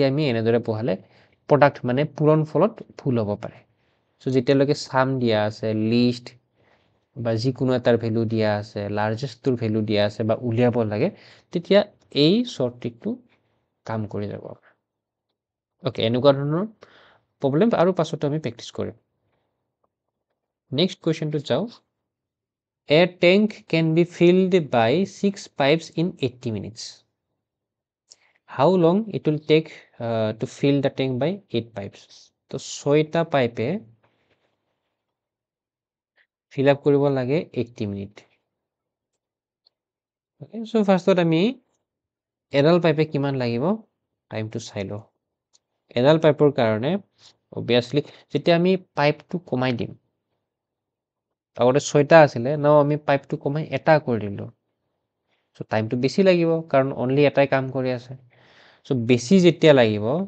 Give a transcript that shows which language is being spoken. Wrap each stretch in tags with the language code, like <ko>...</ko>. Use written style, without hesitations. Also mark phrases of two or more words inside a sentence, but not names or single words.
<as>আমি এনেদৰে বহালে প্ৰডাক্ট মানে পূৰণ ফলত ভুল হ'ব পাৰে সো যেতিয়ালৈকে সাম দিয়া আছে লিষ্ট বা যিকোনো এটাৰ ভ্যালু দিয়া আছে</as> <en>largestটোৰ value</en> <as>দিয়া আছে বা উলিয়াব লাগে তেতিয়া এই</as> <en>short trickটো</en> <as>কাম কৰি যাব ওকে এনেকুৱা ধৰণৰ প্ৰবলেম আৰু পাছত আমি প্ৰেক্টিস কৰিম</as> <en>next questionটো</en> <as>যাও</as> <en>A tank can be filled by 6 pipes in 80 minutes. How long it will take to fill the tank by 8 pipes?</en> <as>তো 6টা পাইপে</as> <en>fill up</en> <as>কৰিব লাগে 80 মিনিট</as> <en>okay so</en> <as>ফাৰ্ষ্টত আমি এডাল পাইপে কিমান লাগিব টাইমটো চাই লও এডাল পাইপৰ কাৰণে obviously যেতিয়া আমি পাইপটো কমাই দিম আগতে 6টা আছিলে নাও আমি পাইপটো কমাই এটা কৰি দিলো</as> <en>so timeটো</en> <as>বেছি লাগিব কাৰণ অনলি এটাই কাম কৰি আছে সো বেছি যেতিয়া লাগিব</as>